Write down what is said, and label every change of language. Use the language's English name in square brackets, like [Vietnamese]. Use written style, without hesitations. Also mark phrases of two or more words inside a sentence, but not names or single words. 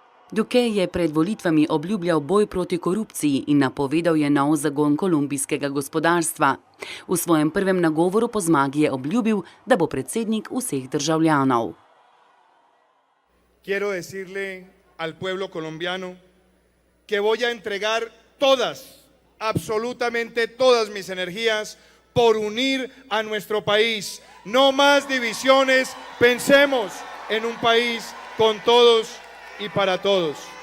[Slovenian] Duque je pred volitvami obljubljal boj proti korupciji in napovedal je nov zagon kolumbijskega gospodarstva. V svojem prvem nagovoru po zmagi je obljubil, da bo predsednik vseh državljanov. [Spanish] Quiero decirle al pueblo colombiano que voy a entregar todas, absolutamente todas mis energías por unir a nuestro país. No más divisiones, pensemos en un país con todos y para todos.